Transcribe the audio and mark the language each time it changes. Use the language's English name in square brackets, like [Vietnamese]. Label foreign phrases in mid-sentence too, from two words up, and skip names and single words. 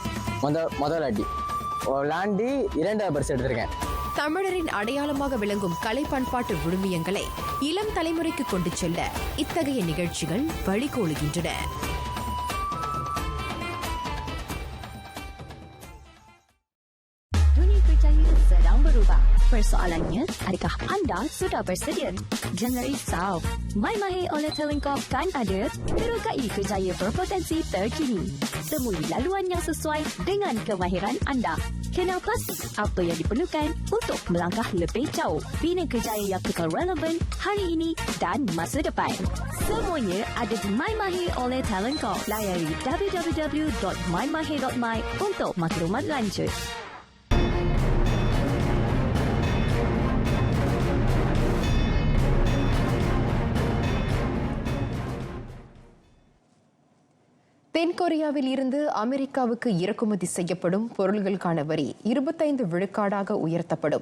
[Tamil] முதல் ஆட்டி விளாண்டு 2வது பரிசு எடுத்திருக்கேன். தமிழரின் அடையாளமாக விளங்கும் கலை பண்பாட்டு விழுமியங்களை இளம் தலைமுறைக்கு கொண்டு செல்ல இத்தகைய நிகழ்ச்சிகள் வழிகோலுகின்றன. [Malay] sedang berubah. Persoalannya, adakah anda sudah bersedia? Jangan risau. MyMahir oleh Telenkop kan ada terukai kerjaya berpotensi terkini. Temui laluan yang sesuai dengan kemahiran anda. Kenal pasti apa yang diperlukan untuk melangkah lebih jauh. Bina kerjaya yang kekal relevan hari ini dan masa depan. Semuanya ada di MyMahir oleh Telenkop. Layari www.mymahir.my untuk maklumat lanjut. [Tamil] தென்கொரியாவில் இருந்து அமெரிக்காவுக்கு இறக்குமதி செய்யப்படும் பொருள்களுக்கான வரி 25 விழுக்காடாக உயர்த்தப்படும்.